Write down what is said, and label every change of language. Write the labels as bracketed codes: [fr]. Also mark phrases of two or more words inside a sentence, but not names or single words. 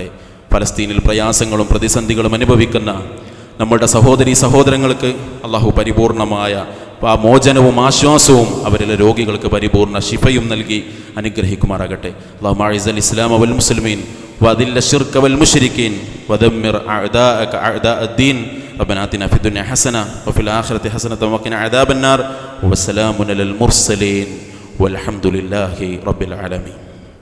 [ml] ഫലസ്തീനിൽ പ്രയാസങ്ങളും പ്രതിസന്ധികളും അനുഭവിക്കുന്ന നമ്മുടെ സഹോദരീ സഹോദരങ്ങൾക്ക് അല്ലാഹു പരിപൂർണമായ ആ മോചനവും ആശ്വാസവും അവരിലെ രോഗികൾക്ക് പരിപൂർണ ശിഫയും നൽകി അനുഗ്രഹിക്കുമാറാകട്ടെ. [ar] اللهم أعز الإسلام والمسلمين وأذل الشرك والمشركين ودمر أعداءك أعداء الدين ربنا آتنا في الدنيا حسنة وفي الآخرة حسنة وقنا عذاب النار وسلام على المرسلين والحمد لله رب العالمين.